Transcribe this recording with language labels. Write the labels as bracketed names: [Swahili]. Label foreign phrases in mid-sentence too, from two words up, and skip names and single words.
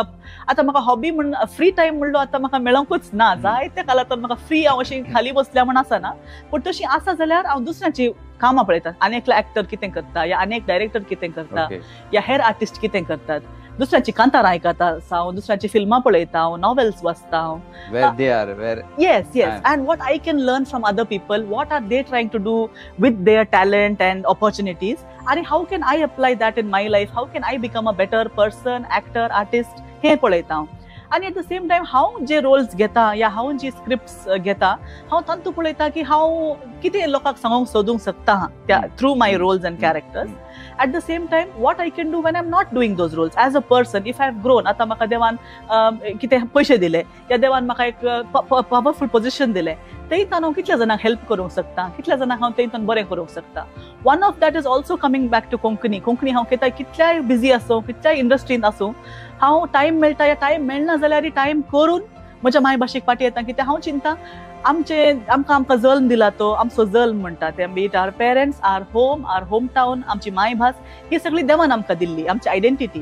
[Konkani] आतां म्हाका हॉबी म्हण [English] free time [Konkani] म्हणलो आतां म्हाका मेळोंकूच ना, जायत्या कालांतल्यान म्हाका फ्री हांव अशी खाली बसल्या म्हण आसना, पूण तशी आसा जाल्यार हांव दुसऱ्यांची कामां पळयता. आनी एकलो एक्टर कितें करता, या आनी एक डायरेक्टर कितें करता, या हेर आर्टिस्ट कितें करतात, दुसऱ्याची कांतारां आयकता हांव, दुसऱ्याची फिल्मां पळयता हांव, नॉवेल्स वाचता हांव. [English] Where they are, where Yes. And what I can learn from other people, what are they trying to do with their talent and opportunities, and how can I apply that in my life? How can I become a better person, actor, artist? [Konkani] हे पळयता हांव. आणि [English] at the same time [Konkani] हांव जे रोल्स घेता या हांव जी स्क्रिप्ट्स घेता हांव तांतूं पळयता की हांव कितें लोकांक सांगूंक सोदूंक शकता त्या [English] through my roles and characters. At the same time, what I can do when I'm not doing those roles as a person, if I've grown, [Konkani] आता म्हाका देवान कितें पैसे दिले या देवान म्हाका एक [English] powerful position [Konkani] दिले, थंयतान हांव कितल्या जाणांक हेल्प करूंक शकता, कितल्या जाणांक हांव थंयतान बरें करूंक शकता. [English] one of that is also coming back to [Konkani] कोंकणी हांव कितल्याय बिझी आसूं, कितल्याय इंडस्ट्रीन आसूं, हांव टायम मेळटा या टायम मेळना जाल्यार टायम करून म्हज्या मायभाशेक फाटी येता. कित्याक हांव चिंता आमकां जल्म दिला तो आमचो जल्म म्हणटा ते [English] but our parents, our home, our home town, [Konkani] आमची मायभास ही सगळी देवान आमकां दिल्ली, आमची आयडेंटिटी.